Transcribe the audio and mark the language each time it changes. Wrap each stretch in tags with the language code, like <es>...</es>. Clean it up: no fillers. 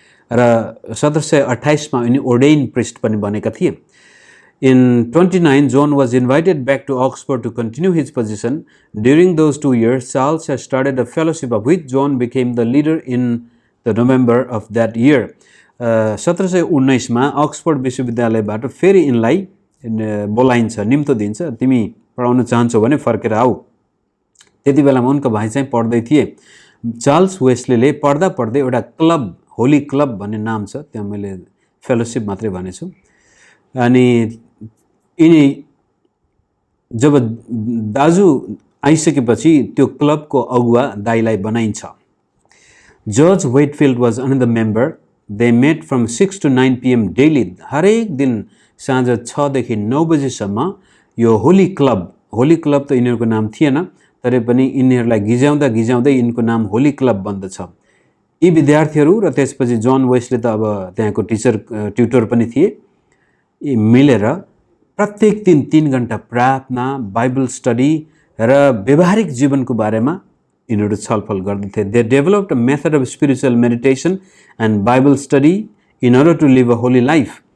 <ne>र 1728 मा उनी ओर्डेन प्रिस्ट पनि बनेका थिए।</ne> <en>In 29, John was invited back to Oxford to continue his position. During those 2 years, Charles had started a fellowship of which John became the leader in the November of that year.</en> <ne>1719 मा Oxford विश्वविद्यालयबाट फेरि यिनलाई बोलाइन्छ, निम्तो दिन्छ, तिमी पढाउन चाहन्छौ भने फर्केर आऊ। त्यति बेलामा उनको भाइ चाहिँ पढ्दै थिए। चार्ल्स वेस्लीले पढ्दा पढ्दै एउटा क्लब, होली क्लब भन्ने नाम छ, त्यहाँ मैले फेलोशिप मात्रै भनेछु, अनि यिनी जब दाजु आइसकेपछि त्यो क्लबको अगुवा दाइलाई बनाइन्छ।</ne> <en>George Whitefield was another member. They met from 6 to 9 PM daily.</en> <ne>हरेक दिन साँझ 6 देखि 9 बजीसम्म यो होली क्लब त यिनीहरूको नाम थिएन, तरै पनि यिनीहरूलाई गिजाउँदा गिजाउँदै यिनको नाम होली क्लब बन्दछ। यी विद्यार्थीहरू र त्यसपछि जोन वेस्ली त अब त्यहाँको ट्युटर पनि थिए, मिलेर प्रत्येक दिन 3 घण्टा प्रार्थना, बाइबल स्टडी र व्यावहारिक जीवनको बारेमा यिनीहरू छलफल गर्दथे।</ne> <en>They developed a method of spiritual meditation and Bible study in order to live a holy life.</en>